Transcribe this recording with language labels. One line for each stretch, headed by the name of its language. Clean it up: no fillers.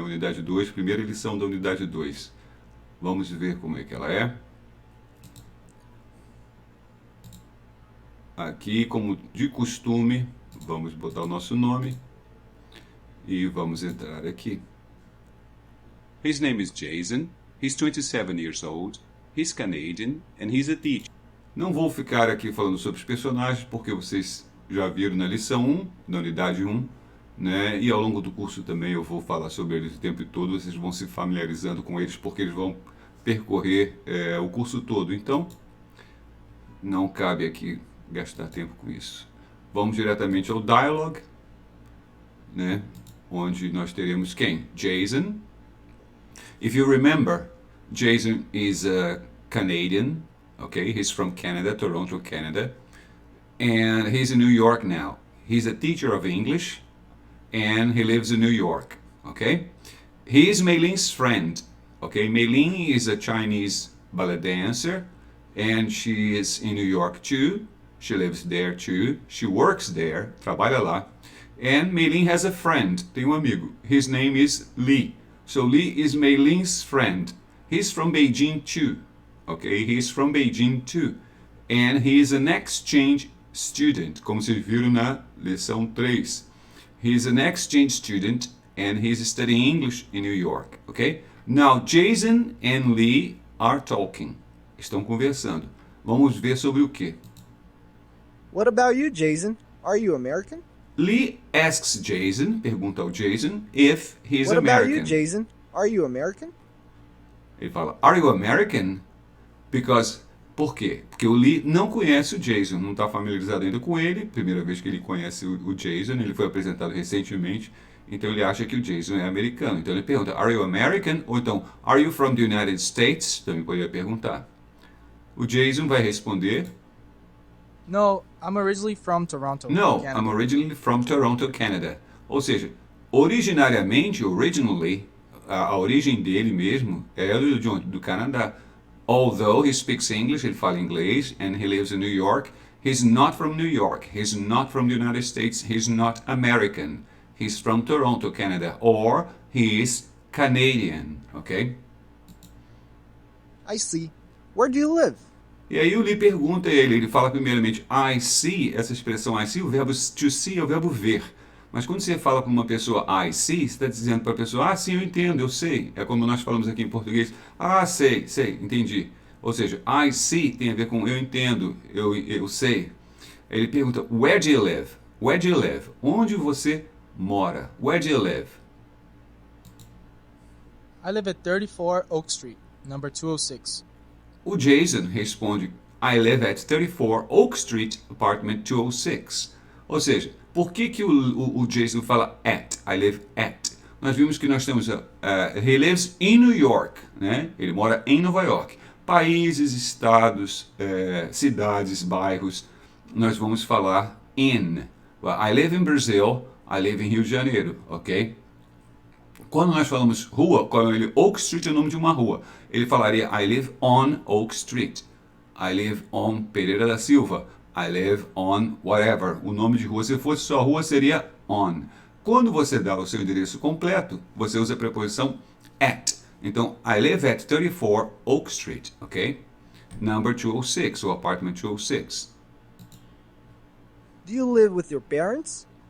Portuguese: Unidade 2, primeira lição da unidade 2. Vamos ver como é que ela é. Aqui, como de costume, vamos botar o nosso nome e vamos entrar aqui.
English: His name is Jason. He's 27 years old. He's Canadian and he's a teacher.
Portuguese: Não vou ficar aqui falando sobre os personagens porque vocês já viram na lição 1, na unidade 1, né? E ao longo do curso também eu vou falar sobre eles o tempo todo, vocês vão se familiarizando com eles porque eles vão percorrer o curso todo. Então, não cabe aqui gastar tempo com isso. Vamos diretamente ao dialogue, né? Onde nós teremos quem? Jason.
English: If you remember, Jason is a Canadian, okay? He's from Canada, Toronto, Canada. And he's in New York now. He's a teacher of English and he lives in New York, okay? He is Mei Lin's friend, okay? Mei Lin is a Chinese ballet dancer and she is in New York too. She lives there too. She works there,
Portuguese: trabalha lá.
English: And Mei Lin has a friend,
Portuguese: tem um amigo.
English: His name is Li. So Li is Mei Lin's friend. He's from Beijing too. Okay, he's from Beijing too. And he is an exchange student,
Portuguese: como vocês viram na lição 3.
English: He's an exchange student and he's studying English in New York. Okay? Now, Jason and Li are talking.
Portuguese: Estão conversando. Vamos ver sobre o quê?
English: What about you, Jason? Are you American? Lee asks Jason,
Portuguese: pergunta ao Jason,
English: if he's What American. about you, Jason? Are you American?
Portuguese: Ele fala,
English: are you American?
Portuguese: Por quê? Porque o Lee não conhece o Jason, não está familiarizado ainda com ele, primeira vez que ele conhece o Jason, ele foi apresentado recentemente, então ele acha que o Jason é americano. Então ele pergunta,
English: are you American?
Portuguese: Ou então,
English: are you from the United States?
Portuguese: Também poderia perguntar. O Jason vai responder,
English: No, I'm originally from Toronto, no, Canada. I'm originally from Toronto, Canada.
Portuguese: Ou seja, originariamente, a origem dele mesmo é do Canadá.
English: Although he speaks English,
Portuguese: ele fala inglês,
English: and he lives in New York, he's not from New York, he's not from the United States, he's not American. He's from Toronto, Canada, or he is Canadian, ok? I see. Where do you live?
Portuguese: E aí o Lee pergunta a ele fala primeiramente I see, essa expressão I see, o verbo to see é o verbo ver. Mas quando você fala para uma pessoa I see, você está dizendo para a pessoa, sim, eu entendo, eu sei. É como nós falamos aqui em português, sei, entendi. Ou seja, I see tem a ver com eu entendo, eu sei. Ele pergunta,
English: where do you live? Where do you live?
Portuguese: Onde você mora?
English: Where do you live? I live at 34 Oak Street, number 206.
Portuguese: O Jason responde,
English: I live at 34 Oak Street, apartment 206.
Portuguese: Ou seja, por que o Jason fala at? I live at. Nós vimos que nós temos,
English: he lives in New York,
Portuguese: né? Ele mora em Nova York. Países, estados, cidades, bairros, nós vamos falar in.
English: I live in Brazil, I live in Rio de Janeiro, ok?
Portuguese: Quando nós falamos rua, Oak Street é o nome de uma rua. Ele falaria
English: I live on Oak Street. I live on Pereira da Silva. I live on whatever.
Portuguese: O nome de rua, se fosse só rua, seria on. Quando você dá o seu endereço completo, você usa a preposição at.
English: Então, I live at 34 Oak Street, ok? Number 206, ou apartment 206. Do you live with your parents?